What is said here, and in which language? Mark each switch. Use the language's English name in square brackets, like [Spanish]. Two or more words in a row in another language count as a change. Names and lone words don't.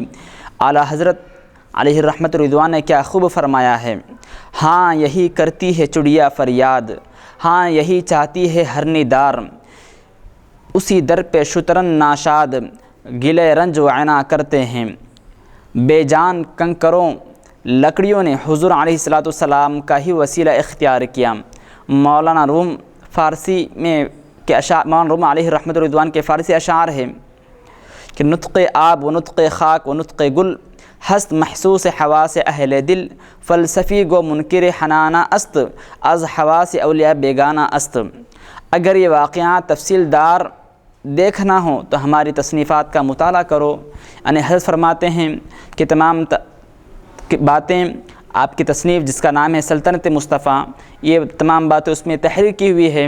[Urdu] اعلیٰ حضرت [Arabic] علیہ الرحمت رضوان [Urdu] نے کیا خوب فرمایا ہے، ہاں یہی کرتی ہے چڑیا فریاد، ہاں یہی چاہتی ہے ہرنی دار، اسی در پہ شترن ناشاد گلے رنج و عنا کرتے ہیں۔ بے جان کنکروں لکڑیوں نے حضور [Arabic] علیہ السلام [Urdu] کا ہی وسیلہ اختیار کیا۔ مولانا روم علیہ الرحمت رضوان کے فارسی اشعار ہے کہ [Persian] نطق آب و نطق خاک و نطق گل ہست محسوس حواس اہل دل، فلسفی گو منکر حنانہ است از حواس اولیاء بیگانہ است۔ [Urdu] اگر یہ واقعات تفصیل دار دیکھنا ہو تو ہماری تصنیفات کا مطالعہ کرو۔ یعنی حضرت فرماتے ہیں کہ تمام باتیں آپ کی تصنیف جس کا نام ہے سلطنت مصطفیٰ، یہ تمام باتیں اس میں تحریر کی ہوئی ہے۔